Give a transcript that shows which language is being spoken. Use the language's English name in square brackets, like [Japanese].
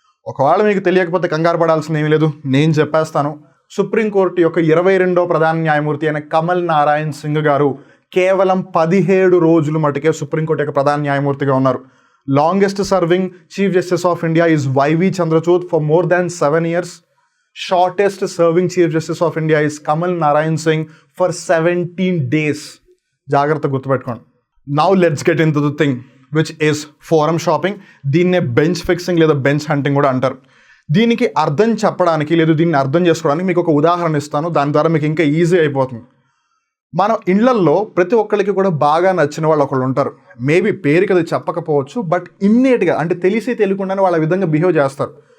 [Telugu] ఒకవేళ మీకు తెలియకపోతే కంగారు పడాల్సిన ఏమీ లేదు, నేను చెప్పేస్తాను. సుప్రీంకోర్టు యొక్క 22వ ప్రధాన న్యాయమూర్తి అయిన కమల్ నారాయణ్ సింగ్ గారు కేవలం 17 రోజులు మటుకే సుప్రీంకోర్టు యొక్క ప్రధాన న్యాయమూర్తిగా ఉన్నారు. [English] Longest serving chief justice of India is Y V Chandrachud for more than 7 years. Shortest serving Chief Justice of India is Kamal Narayan Singh for 17 days. [Telugu] జాగ్రత్త గుర్తుపెట్టుకోండి. [English] Now let's get into the thing which is forum shopping. [Telugu] దీన్నే bench fixing లేదా bench hunting కూడా అంటారు. దీనికి అర్థం చెప్పడానికి లేదు దీన్ని అర్థం చేసుకోవడానికి మీకు ఒక ఉదాహరణ ఇస్తాను, దాని ద్వారా మీకు ఇంకా ఈజీ అయిపోతుంది. మన ఇళ్లల్లో ప్రతి ఒక్కరికి కూడా బాగా నచ్చిన వాళ్ళు ఒకళ్ళు ఉంటారు. మేబీ పేరుకి అది చెప్పకపోవచ్చు, బట్ ఇమ్మీడియట్గా అంటే తెలిసి తెలియకుండానే వాళ్ళ విధంగా బిహేవ్ చేస్తారు.